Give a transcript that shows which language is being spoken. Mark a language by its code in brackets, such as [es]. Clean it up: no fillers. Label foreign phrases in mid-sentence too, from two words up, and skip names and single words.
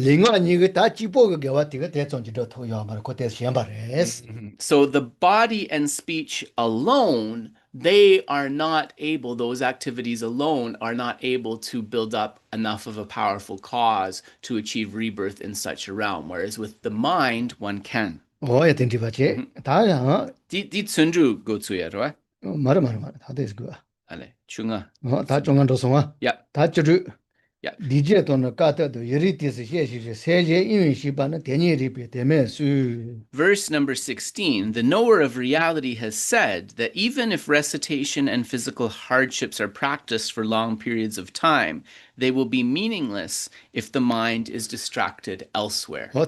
[en] So, the body and speech alone, those activities alone are not able to build up enough of a powerful cause to achieve rebirth in such a realm, whereas with the mind, one can. Di tsunju go tsuya, right? Ale, chunga. Yeah. Yeah. Verse number 16, the knower of reality has said that even if recitation and physical hardships are practiced for long periods of time, they will be meaningless if the mind is distracted elsewhere.